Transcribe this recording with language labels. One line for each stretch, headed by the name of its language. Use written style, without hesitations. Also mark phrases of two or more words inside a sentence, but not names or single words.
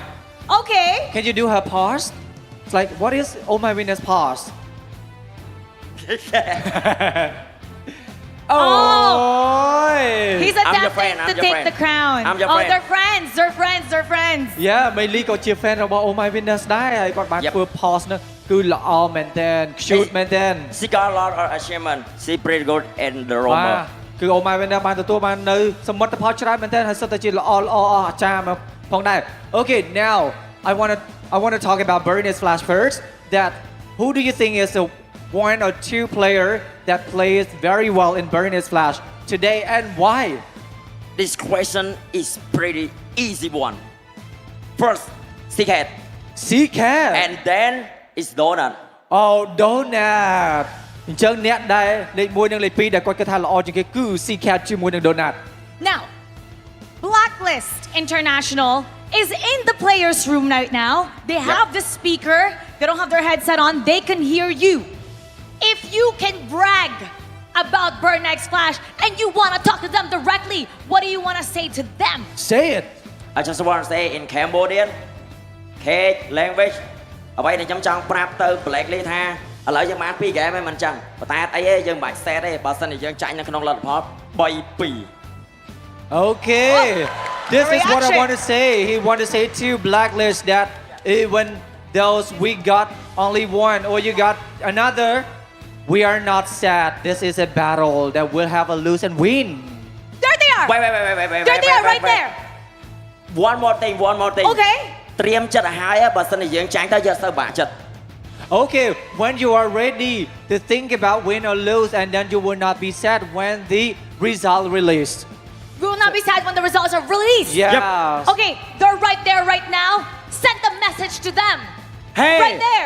English: Okay. Can you do her pause? It's like, what is Oh my Venus pause? Oh! He's attempting to take the crown. I'm your Oh, friend. they're friends.
Khmer: Yeah, Miley ក៏ជា fan របស់ Oh My Venus ដែរហើយគាត់បានធ្វើ pause នោះគឺល្អមែនតើ cute មែនតើ
English: She got a lot of achievement. She pretty good in the roamer.
Khmer: គឺ Oh My Venus បានទទួលបាននៅសមិទ្ធផលច្រើនមែនតើហើយសុទ្ធតែជាល្អអស្ចារ្យមកផងដែរ
English: Okay, now I want to talk about Burnix Flash first. That who do you think is the 1 or 2 player that plays very well in Burnix Flash today and why? This question is pretty easy one. First, Seacat. Seacat. And then it's Donut. Oh, Donut.
Khmer: អញ្ចឹងអ្នកដែលលេខ1និងលេខ2ដែលគាត់គិតថាល្អជាងគេគឺ Seacat ជាមួយនឹង Donut.
English: Now, Blacklist International is in the players' room right now. They have the speaker. They don't have their headset on. They can hear you. If you can brag about Burnix Flash and you want to talk to them directly, what do you want to say to them? Say it. I just want to say in Cambodian, K language,
Khmer: អ្វីដែលខ្ញុំចង់ប្រាប់ទៅ Blacklist ថាឥឡូវយើងបាន2 game ហើយមិនចឹងប៉ុន្តែអីទេយើងមិនបាច់ set ទេបើសិនជាយើងចាញ់នៅក្នុងលទ្ធផល 3-2
English: Okay. This is what I reaction. want to say. He want to say to Blacklist that even those we got only 1 or you got another, we are not sad. This is a battle that will have a lose and win. There they there. Wait. They're there, right there. One more thing. Okay.
Khmer: ត្រៀមចិត្តឲ្យហើយបើសិនជាយើងចាញ់ទៅយកទៅបាក់ចិត្ត
English: Okay, when you are ready to think about win or lose, and then you will not be sad when the result released. We will not be sad when the results are released. Yes. Yep. Okay, they're right there right now. Send the message to them. Hey, right there.